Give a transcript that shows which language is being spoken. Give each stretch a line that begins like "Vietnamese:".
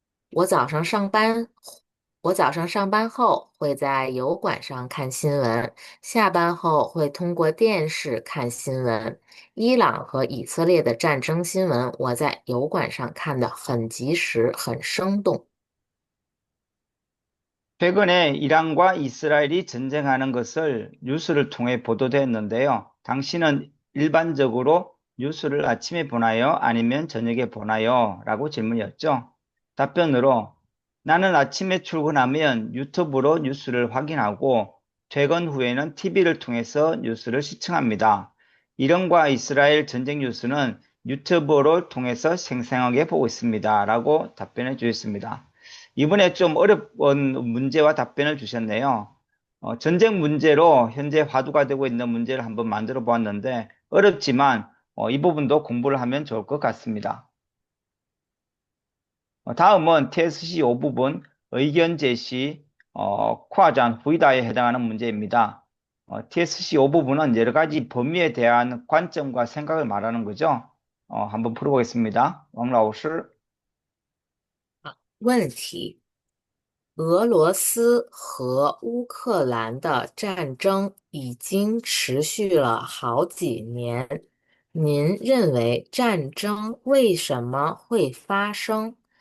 Chinese: 我早上上班，我早上上班后会在油管上看新闻，下班后会通过电视看新闻。伊朗和以色列的战争新闻，我在油管上看得很及时，很生动。
Korean: 최근에 이란과 이스라엘이 전쟁하는 것을 뉴스를 통해 보도됐는데요. 당신은 일반적으로 뉴스를 아침에 보나요? 아니면 저녁에 보나요? 라고 질문이었죠. 답변으로 나는 아침에 출근하면 유튜브로 뉴스를 확인하고 퇴근 후에는 TV를 통해서 뉴스를 시청합니다. 이란과 이스라엘 전쟁 뉴스는 유튜브를 통해서 생생하게 보고 있습니다. 라고 답변해 주셨습니다. 이번에 좀 어려운 문제와 답변을 주셨네요. 전쟁 문제로 현재 화두가 되고 있는 문제를 한번 만들어 보았는데 어렵지만 이 부분도 공부를 하면 좋을 것 같습니다. 다음은 TSC 5부분 의견 제시, 과전 후이다에 해당하는 문제입니다. TSC 5부분은 여러 가지 범위에 대한 관점과 생각을 말하는 거죠. 한번 풀어보겠습니다. 왕老师
Chinese: 问题：俄罗斯和乌克兰的战争已经持续了好几年，您认为战争为什么会发生？